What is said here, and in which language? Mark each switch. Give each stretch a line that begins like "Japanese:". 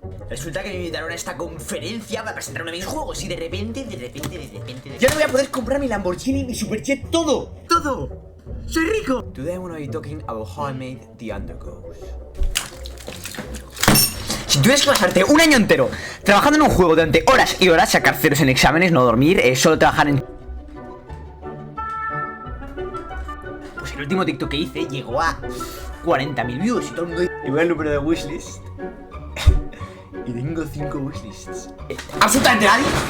Spanish: Resulta que me invitaron a esta conferencia para presentar uno de mis juegos y de repente... ¡Ya no voy a poder comprar mi Lamborghini, mi Superjet, todo! ¡Soy rico!
English: Today I'm gonna be talking about how I made the Undergoes.
Spanish: Si tuvieras que pasarte un año entero trabajando en un juego durante horas y horas, sacar ceros en exámenes, no dormir, solo trabajar en... Pues el último TikTok que hice llegó a 40.000 views y todo el mundo... Y voy al número de wishlist. Y tengo 5 wishlists. ¿Absolutamente nadie?